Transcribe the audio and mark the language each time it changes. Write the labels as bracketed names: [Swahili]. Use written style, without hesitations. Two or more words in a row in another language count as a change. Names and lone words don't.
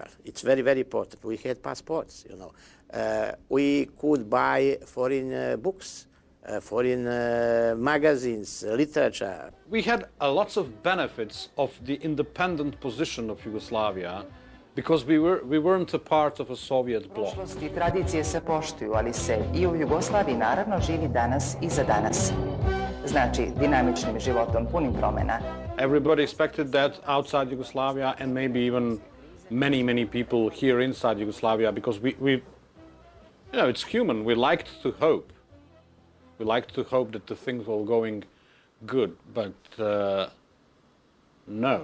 [English] It's very, very important. We had passports, we could buy foreign books. Foreign magazines, literature. We had lots of benefits of the independent position of Yugoslavia because we weren't a part of a Soviet bloc. [Serbian] Prošlost i tradicije se poštuju, ali se i u Jugoslaviji naravno živi danas i za danas. Znači, dinamičnim životom, punim promjena. [English] Everybody expected that outside Yugoslavia and maybe even many people here inside Yugoslavia because we it's human, we liked to hope. We like to hope that the things were going good, but no.